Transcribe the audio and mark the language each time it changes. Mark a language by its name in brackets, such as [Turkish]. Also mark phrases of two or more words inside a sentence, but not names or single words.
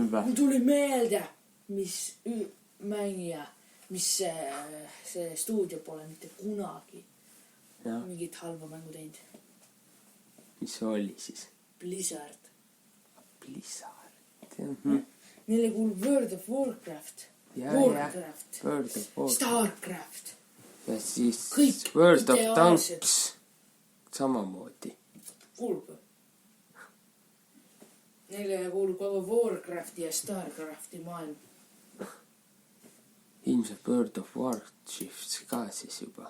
[Estonian] Mul tuli meelde, mis mängija, mis see stuudio pole mitte kunagi mingit halba mängu teinud. Mis see oli siis? Blizzard. Neile kuulub World of Warcraft. Warcraft. World of Warcraft. Starcraft. Ja siis kõik World of ideaalsed. Tanks samamoodi. Kuulub. Neile kuulub kogu Warcrafti ja Starcrafti maailm. Ilmselt World of Warships ka siis juba.